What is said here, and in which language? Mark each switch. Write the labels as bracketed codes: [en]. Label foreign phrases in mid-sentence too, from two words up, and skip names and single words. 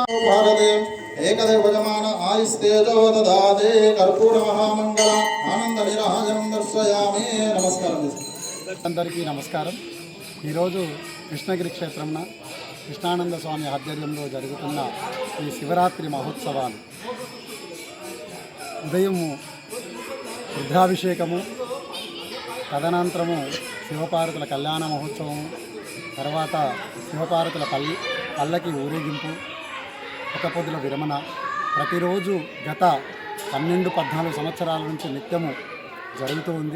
[sa] भारते एकदेव भजमान आयुस्तेजो ददाते कर्पूर महामंगल आनंद निराजनं दर्शयामि. [te] नमस्कारं. అందరికీ నమస్కారం. ఈరోజు కృష్ణగిరి క్షేత్రంన కృష్ణానంద స్వామి ఆధ్వర్యంలో జరుగుతున్న ఈ శివరాత్రి మహోత్సవాలు ఉదయము రుద్రాభిషేకము, తదనంతరము శివపార్వతుల కళ్యాణ మహోత్సవం, తర్వాత శివపార్వతుల పల్లకి ఊరేగింపు, ఒక పొద్దుల విరమణ ప్రతిరోజు గత 12-14 సంవత్సరాల నుంచి నిత్యము జరుగుతూ ఉంది.